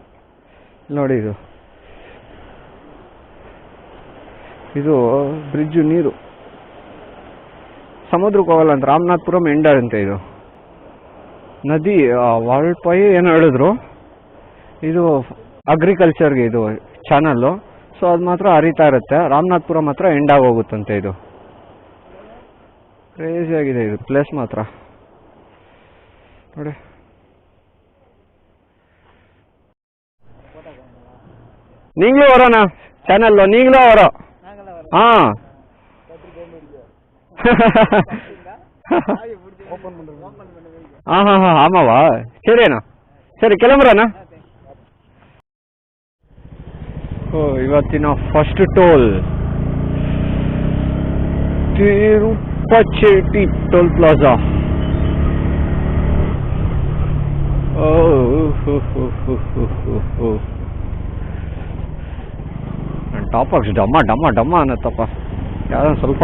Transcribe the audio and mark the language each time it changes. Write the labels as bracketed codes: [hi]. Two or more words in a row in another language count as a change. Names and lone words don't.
[kn] ಇದು ನೋಡಿ, ಇದು ಇದು ಬ್ರಿಡ್ಜು ನೀರು ಸಮುದ್ರಕ್ಕೆ ಹೋಗಲ್ಲ ಅಂತ ರಾಮನಾಥ್ಪುರಂ ಎಂಡ್ ಅಂತೆ ಇದು ನದಿ ವಾಲ್ಪೈ ಏನೋ ಹೇಳಿದ್ರು ಇದು ಅಗ್ರಿಕಲ್ಚರ್ಗೆ ಇದು ಚಾನಲ್ಲು ಸೊ ಅದು ಮಾತ್ರ ಹರಿತಾ ಇರುತ್ತೆ ರಾಮನಾಥ್ಪುರಂ ಮಾತ್ರ ಎಂಡ್ ಆಗೋಗುತ್ತಂತೆ ಇದು ಕ್ರೇಜಿ ಆಗಿದೆ ಇದು ಪ್ಲೇಸ್ ಮಾತ್ರ ನೋಡಿ [ta] நீங்களே வரோண்ணா சேனல்ல நீங்களும் வரோம் ஆ ஆமாவா சரிண்ணா [kn] ಸರಿ கிளம்புறண்ணா ಓ ಇವತ್ತಿನ [en] first toll [kn] ತಿರುಪತಿ ಟೋಲ್ ಪ್ಲಾಜಾ [en] top box [kn] ಡಮ್ಮ ಡಮ್ಮ ಡಮ್ಮ ಅನ್ನತ್ತಪ್ಪ ಯಾವ್ದೋ ಸ್ವಲ್ಪ